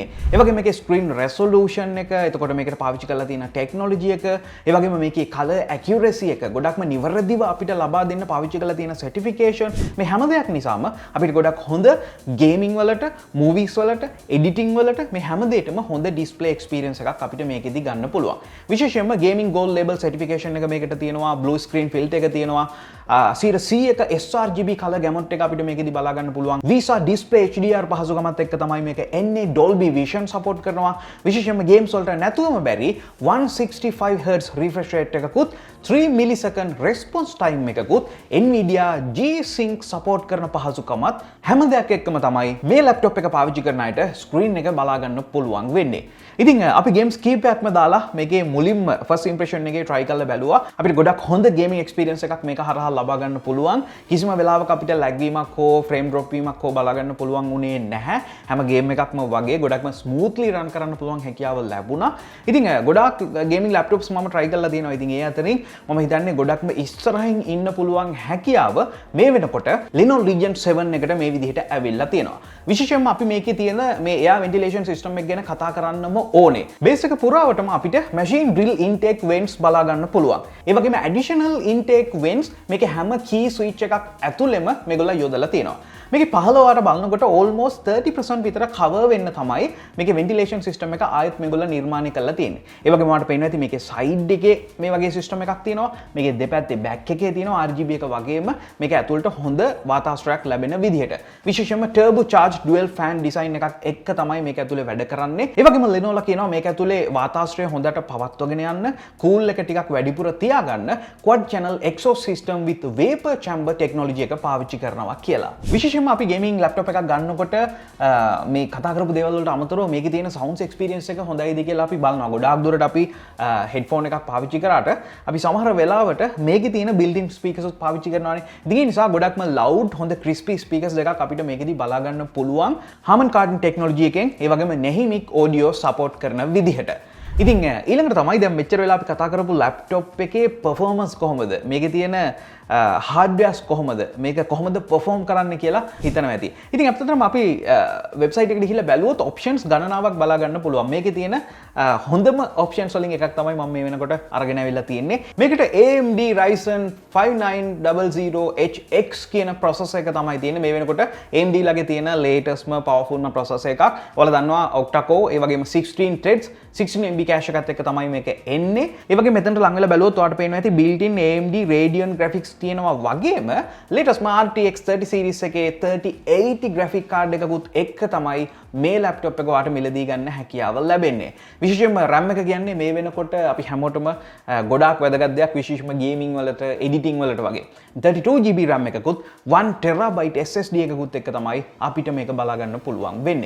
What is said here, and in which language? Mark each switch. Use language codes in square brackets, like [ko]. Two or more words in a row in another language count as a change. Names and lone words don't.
[si] ඒ වගේම මේකේ [en] screen resolution [si] එක, එතකොට මේකට පාවිච්චි කරලා තියෙන technology එක, ඒ වගේම මේකේ [en] color accuracy [si] එක ගොඩක්ම නිවැරදිව අපිට ලබා දෙන්න පාවිච්චි කරලා තියෙන certification මේ හැම දෙයක් නිසාම අපිට ගොඩක් හොඳ ගේමින් වලට, movies වලට, editing වලට මේ හැම දෙයකම හොඳ [en] display experience [si] එකක් අපිට මේකෙදි ගන්න පුළුවන්. විශේෂයෙන්ම [en] gaming gold label certification [si] එක මේකට තියෙනවා, [en] blue screen filter [si] එක තියෙනවා, [en] 100% sRGB color gamut [si] එක අපිට මේකෙදි බලා ගන්න පුළුවන්. [en] Visa display HDR [si] පහසුකමත් එක්ක තමයි මේක එන්නේ. Dolby Vision support කරනවා. විශේෂයෙන්ම games වලට නැතුවම බැරි [en] 165 Hz refresh rate [si] එකකුත්, [en] 3 millisecond response time [si] එකකුත්, Nvidia G-Sync support කරන පහසුකමත් හැම දෙයක් එක්කම තමයි මේ laptop එක පාවිච්චි කරන අයට screen එක බලා ගන්න පුළුවන් වෙන්නේ. ඉතින් අපි games කීපයක්ම දාලා මේකේ මුලින්ම [en] first impression [si] එකේ try කරලා බැලුවා. අපිට ගොඩක් හොඳ [en] gaming experience [si] එකක් මේක හරහා ලබා ගන්න පුළුවන්. කිසිම වෙලාවක අපිට lag වීමක් හෝ [en] frame drop [si] වීමක් හෝ බලා ගන්න පුළුවන් උනේ නැහැ. හැම game එකක්ම වගේ ගොඩක්ම [en] smoothly run [si] කරන්න පුළුවන් හැකියාව ලැබුණා. ඉතින් ගොඩාක් [en] gaming laptops [si] මම try කරලා තියෙනවා. ඉතින් ඒ අතරින් මම හිතන්නේ ගොඩක්ම ඉස්සරහින් ඉන්න පුළුවන් හැකියාව මේ වෙනකොට Lenovo Legion 7 එකට මේ විදිහට ඇවිල්ලා තියෙනවා. විශේෂයෙන්ම අපි මේකේ තියෙන මේ [en] air ventilation system [si] එක ගැන කතා කරන්නම ඕනේ. බේස් එක පුරාවටම අපිට [en] machine drill intake vents [si] බලා ගන්න පුළුවන්. ඒ වගේම [en] additional intake vents [si] මේකේ හැම [en] key switch [si] එකක් ඇතුළෙම මේගොල්ලෝ යොදලා තියෙනවා. මේකේ පහළ වාර බලනකොට almost 30% විතර cover වෙන්න තමයි මේකේ [en] ventilation system [si] එක ආයෙත් මේගොල්ලෝ නිර්මාණය කරලා තියෙන්නේ. ඒ වගේම ඔයාලට පේනවා ඇති මේකේ side එකේ මේ වගේ system එකක් තියෙනවා. මේකේ දෙපැත්තේ back එකේ තියෙනවා RGB එක වගේම මේක ඇතුළට හොඳ වාතාශ්‍රයක් ලැබෙන විදිහට. විශේෂයෙන්ම [en] turbo charged dual fan design [si] එකක් එක්ක තමයි මේක ඇතුලේ වැඩ කරන්නේ. ඒ වගේම Lenovo කියනවා මේක ඇතුලේ වාතාශ්‍රය හොඳට පවත්වගෙන යන්න, cool එක ටිකක් වැඩිපුර තියාගන්න [en] quad channel exhaust system with vapor chamber technology [si] එක පාවිච්චි කරනවා කියලා. විශේෂයෙන්ම අපි [en] gaming laptop [si] එකක් ගන්නකොට මේ කතා කරපු දේවල් වලට අමතරව මේකේ තියෙන [en] sound experience [si] එක හොඳයිද කියලා අපි බලනවා. ගොඩාක් දුරට අපි headphone එකක් පාවිච්චි කරාට අපි සමහර වෙලාවට මේකේ තියෙන [en] built-in speakers [si] පාවිච්චි කරනවානේ. ඉතින් ඒ නිසා ගොඩක්ම loud හොඳ [en] crispy speakers [si] දෙකක් අපිට මේකෙදි බලා ගන්න පුළුවන්. Harman Kardon technology එකෙන් ඒ වගේම [en] NVMe audio support [si] කරන විදිහට. ඉතින් ඊළඟට තමයි දැන් මෙච්චර වෙලා අපි කතා කරපු laptop එකේ performance කොහොමද? මේකේ තියෙන hardwares කොහොමද? මේක කොහොමද perform කරන්න කියලා හිතනවා ඇති. ඉතින් අපිටතරම අපි website එකට ගිහිල්ලා බැලුවොත් options ගණනාවක් බලා ගන්න පුළුවන්. මේකේ තියෙන හොඳම options වලින් එකක් තමයි මම මේ වෙනකොට අරගෙන ආවිල්ලා තියෙන්නේ. මේකට AMD Ryzen 5900HX කියන processor එක තමයි තියෙන්නේ. මේ වෙනකොට AMD ලගේ තියෙන latestම powerfulම processor එකක්. ඔයාලා දන්නවා [en] octa core [si] ඒ වගේම [en] 16 threads 16MB cache [si] එකත් එක්ක තමයි මේක එන්නේ. ඒ වගේම මෙතනට ලං වෙලා බැලුවොත් ඔයාලට පේනවා ඇති [en] built-in AMD Radeon graphics [si] තියෙනවා වගේම [en] latest RTX 30 series [si] එකේ [en] 3080 graphic card [si] එකකුත් එක්ක තමයි මේ laptop එක ඔයාලට මිලදී ගන්න හැකියාව ලැබෙන්නේ. විශේෂයෙන්ම RAM එක කියන්නේ මේ වෙනකොට අපි හැමෝටම ගොඩාක් වැදගත් දෙයක්. විශේෂයෙන්ම gaming වලට editing වලට වගේ [en] 32GB RAM [si] එකකුත් [en] 1TB SSD [si] එකකුත් එක්ක තමයි අපිට මේක බලා ගන්න පුළුවන් වෙන්නේ.